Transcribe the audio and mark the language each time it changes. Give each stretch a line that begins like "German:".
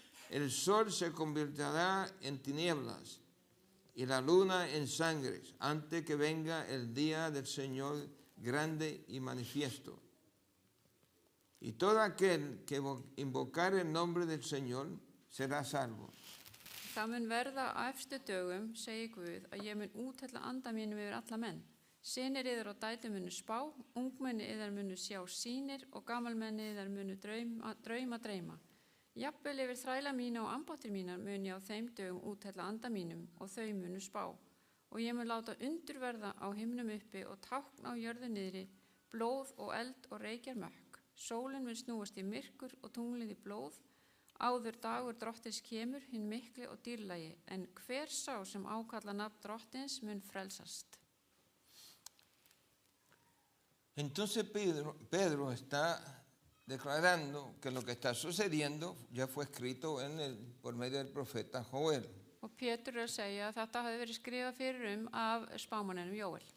Spanish: El sol se convertirá en tinieblas y la luna en sangre, antes que venga el día del Señor grande y manifiesto. Y todo aquel que invocar el nombre del Señor será salvo.
Icelandic: Það mun verða á efstu dögum, segir Guð, að ég mun úthella anda mínum yfir alla menn. Synir yðar og dætur munu spá, ungmenni yðar munu sjá sýnir og gamalmenni yðar munu dreyma. Jafnvel yfir þræla mína og ambáttir mínar mun ég á þeim dögum úthella anda mínum og þau munu spá. Og ég mun láta undur verða á himnum uppi og tákn á jörðu niðri, blóð og eld og reykjar mökk. Sólin mun snúast í myrkur og tunglið í blóð. Áður dagur drottins kemur, hinn mikli og dýrlægi, en hver sá sem ákalla nafn drottins mun frelsast.
Spanish: Entonces Pedro está declarando que lo que está sucediendo ya fue escrito por medio del profeta Joel.
Icelandic: Og Pétur að segja að þetta hafi verið skrifað fyrir af spámanninum Jóel.